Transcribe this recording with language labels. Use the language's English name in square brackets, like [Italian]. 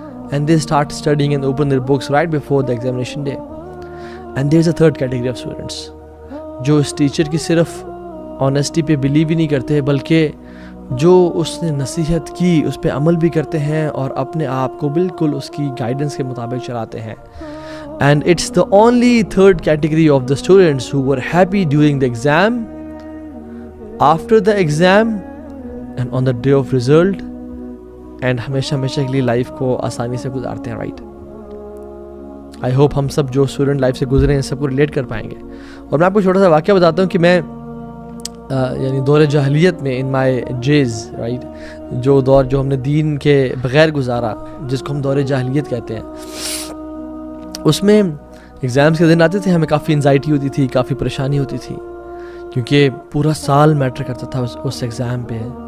[English] And they start studying and open their books right before the examination day. And there is a third category of students [Urdu] جو اس teacher کی صرف honesty پہ blue ہی نہیں کرتے بلکہ جو اس نے نصیحت کی اس پہ عمل بھی کرتے ہیں اور اپنے آپ کو بالکل اس کی گائیڈنس کے مطابق چلاتے ہیں. [English] And it's the only third category of the students who were happy during the exam, after the exam, and on the day of result, and [Urdu] ہمیشہ کے لیے لائف کو آسانی سے گزارتے ہیں, [English] Right. I hope [Urdu] ہم سب جو اسٹوڈنٹ لائف سے گزرے ہیں سب کو ریلیٹ کر پائیں گے. اور میں آپ کو چھوٹا سا واقعہ بتاتا ہوں کہ میں یعنی دور جاہلیت میں [English] ان مائی جیز, [Urdu] رائٹ, جو دور جو ہم نے دین کے بغیر گزارا جس کو ہم دور جاہلیت کہتے ہیں, اس میں ایگزامس کے دن آتے تھے, ہمیں کافی انزائٹی ہوتی تھی, کافی پریشانی ہوتی تھی کیونکہ پورا سال میٹر کرتا تھا اس ایگزام پہ.